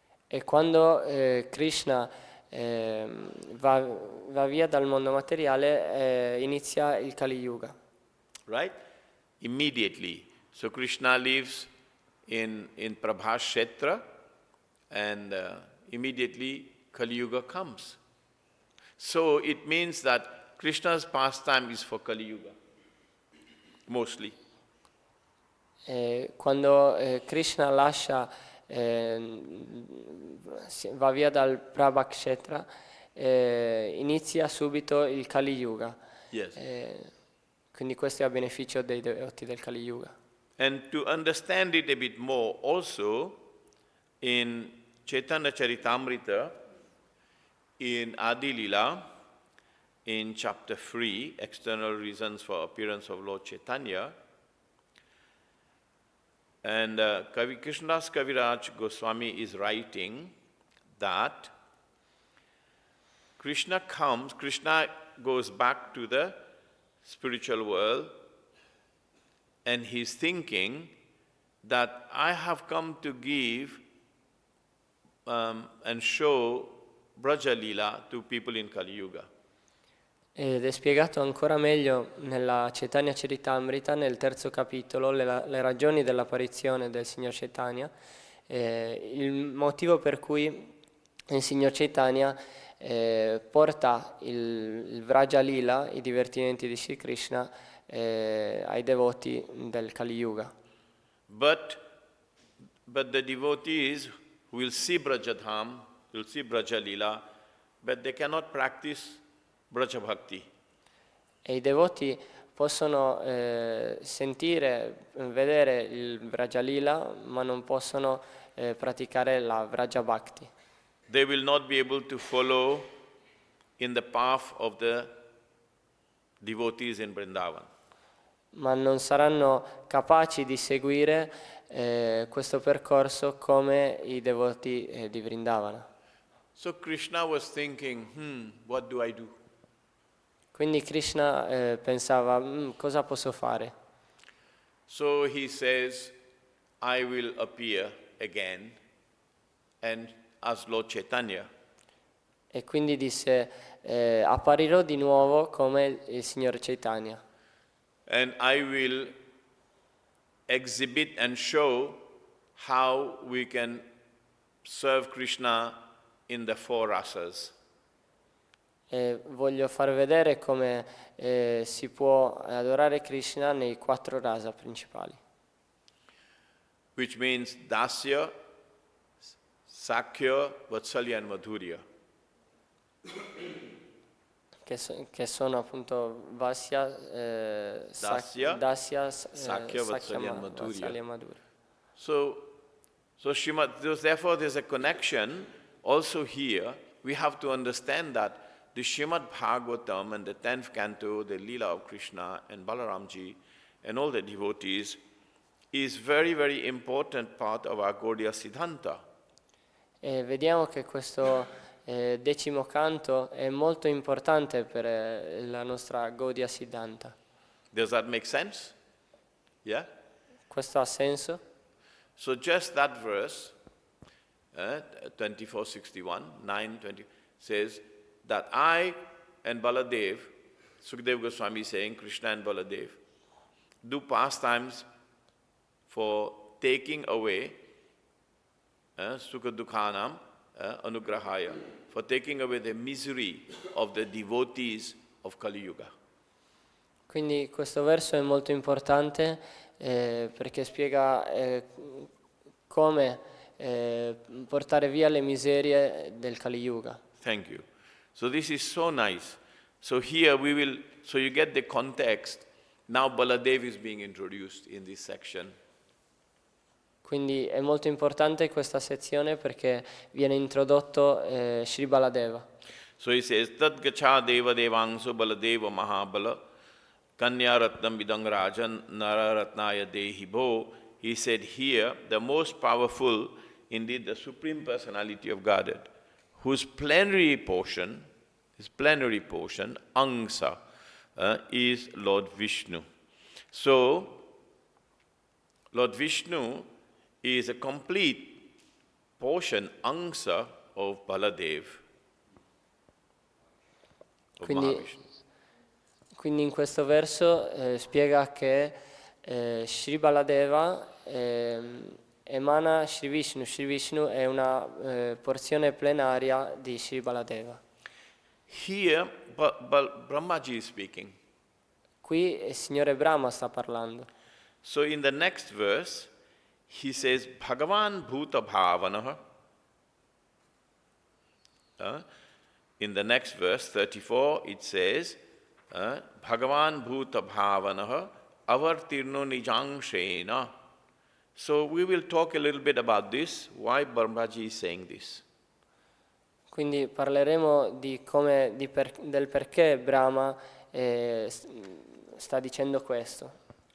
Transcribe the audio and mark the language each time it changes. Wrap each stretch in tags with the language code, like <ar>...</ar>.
<it>E quando Krishna va via dal mondo materiale inizia il Kali Yuga.</it> <en>Right? Immediately. So Krishna leaves in Prabhas Kshetra and immediately Kali Yuga comes. So it means that Krishna's pastime is for Kali Yuga, mostly.</en> <it>Quando Krishna lascia va via dal Prabhakshetra, inizia subito il Kali Yuga. Yes. Quindi questo è a beneficio dei devoti del Kali Yuga.</it> <en>And to understand it a bit more, also in Chaitanya Charitamrita, in Adi Lila, in chapter 3, External Reasons for Appearance of Lord Chaitanya, and Krishnadas Kaviraj Goswami is writing that Krishna goes back to the spiritual world, and he's thinking that I have come to give and show Braja Lila to people in Kali Yuga.</en> <it>Ed è spiegato ancora meglio nella Chaitanya Charitamrita, nel terzo capitolo, le ragioni dell'apparizione del Signor Chaitanya, il motivo per cui il Signor Chaitanya porta il Vraja Lila, i divertimenti di Sri Krishna, ai devoti del Kali Yuga.</it> <en>But the devotees will see Brajadham, will see Braja Lila, but they cannot practice Braja Bhakti.</en> <it>E i devoti possono sentire, vedere il Vraja Lila, ma non possono praticare la Vraja Bhakti.</it> <en>They will not be able to follow in the path of the devotees in Vrindavan.</en> <it>Ma non saranno capaci di seguire questo percorso come i devoti di Vrindavana.</it> <en>So Krishna was thinking, what do I do?</en> <it>Quindi Krishna pensava, cosa posso fare?</it> <en>So he says, I will appear again and as Lord Chaitanya.</en> <it>E quindi disse, apparirò di nuovo come il Signore Chaitanya.</it> <en>And I will exhibit and show how we can serve Krishna in the four rasas.</en> <it>E voglio far vedere come si può adorare Krishna nei 4 rasa principali.</it> <en>Which means Dasya, Sakhya, Vatsalya and Madhurya.</en> <it>Che sono appunto Vasya,</it> <en>Dasya, Sakhya, Vatsalya and Madhurya. So therefore there's a connection also here. We have to understand that the Srimad Bhagavatam and the 10th canto, the Leela of Krishna and Balaramji and all the devotees is very, very important part of our Gaudiya Siddhanta.</en> <it>E vediamo che questo decimo canto è molto importante per la nostra Gaudiya Siddhanta.</it> <en>Does that make sense? Yeah?</en> <it>Questo ha senso?</it> <en>So just that verse, 2461, 9:20, says that I and Baladev, Sukadeva Goswami is saying, Krishna and Baladev, do pastimes for taking away</en> <sa>Sukha Dukhanam Anugrahaya,</sa> <en>for taking away the misery of the devotees of Kali Yuga.</en> <it>Quindi questo verso è molto importante perché spiega come portare via le miserie del Kali Yuga.</it> <en>Thank you. So this is so nice. So here so you get the context. Now Baladev is being introduced in this section.</en> <it>Quindi è molto importante questa sezione perché viene introdotto Sri Baladeva.</it> <en>So he says,</en> <sa>Tad gacha deva devangso baladeva mahabala kanya ratnam vidang rajan nararatnaya dehi bo.</sa> <en>He said here, the most powerful, indeed the Supreme Personality of Godhead, whose plenary portion, Angsa, is Lord Vishnu. So, Lord Vishnu is a complete portion, Angsa, of Baladev.</en> <it>Quindi in questo verso spiega che Sri Baladeva emana Sri Vishnu. Sri Vishnu è una porzione plenaria di Sri Baladeva.</it> <en>Here, Brahmaji is speaking.</en> <it>Qui il Signore Brahma sta parlando.</it> <en>So in the next verse, he says,</en> <sa>Bhagavan Bhuta Bhavanaha.</sa> <en>In the next verse, 34, it says,</en> <sa>Bhagavan Bhuta Bhavanaha avartirno nijangshena.</sa> <en>So we will talk a little bit about this, why Brahmaji is saying this.</en> <it>Quindi parleremo del perché Brahma sta dicendo questo.</it>